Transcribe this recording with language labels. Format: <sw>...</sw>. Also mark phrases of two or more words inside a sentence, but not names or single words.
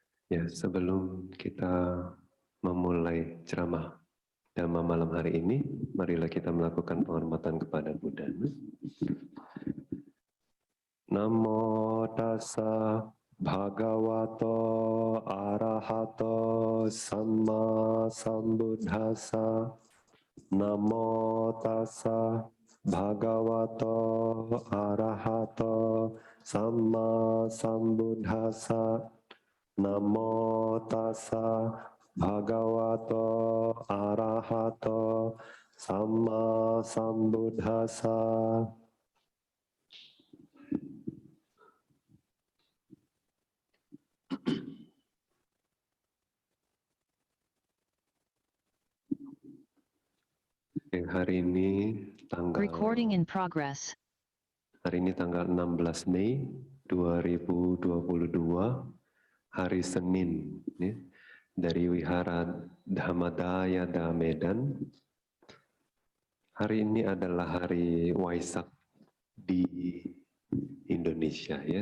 <id>Ya, sebelum kita memulai ceramah Dhamma malam hari ini, marilah kita melakukan penghormatan kepada Buddha.</id> <pi>Namo tassa bhagavato arahato samma sambuddhassa. Namo tassa bhagavato arahato samma sambuddhassa. Namo tassa bhagavato arahato samma sambuddhassa.</pi> <id>Hari ini tanggal</id> <en>Recording in progress.</en> <id>Hari ini tanggal 16 Mei 2022, hari Senin, ya, dari Wihara Dhammadaya Medan. Hari ini adalah hari Waisak di Indonesia, ya.</id>